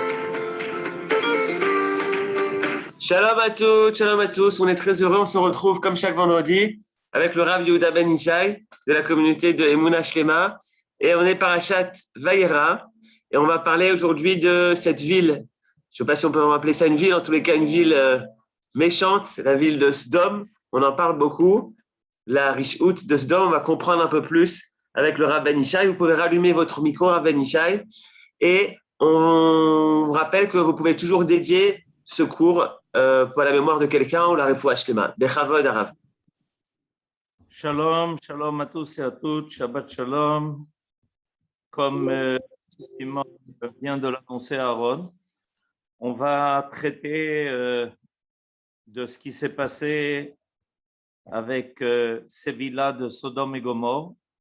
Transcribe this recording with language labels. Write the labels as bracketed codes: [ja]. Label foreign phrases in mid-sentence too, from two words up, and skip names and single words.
[fr] Shalom à tous, on est très heureux, on se retrouve comme chaque vendredi avec le Rav Yehuda Ben Ishai de la communauté de Emunah Shlema et on est parashat Vayera et on va parler aujourd'hui de cette ville, je ne sais pas si on peut appeler ça une ville, en tous les cas une ville méchante, la ville de Sdom, on en parle beaucoup, la Rishut de Sdom, on va comprendre un peu plus avec le Rav Ben Ishai. Vous pouvez rallumer votre micro, Rav Ben Ishai, et on vous rappelle que vous pouvez toujours dédier ce cours pour la mémoire de quelqu'un ou la [he] רפואה שלמה. בכבוד הרב. [fr] Shalom, shalom à tous et à toutes, [he] שבת שלום. [fr] Comme Simon vient de l'annoncer à Aaron, on va traiter de ce qui s'est passé avec ces villas de Sodome et Gomorrhe.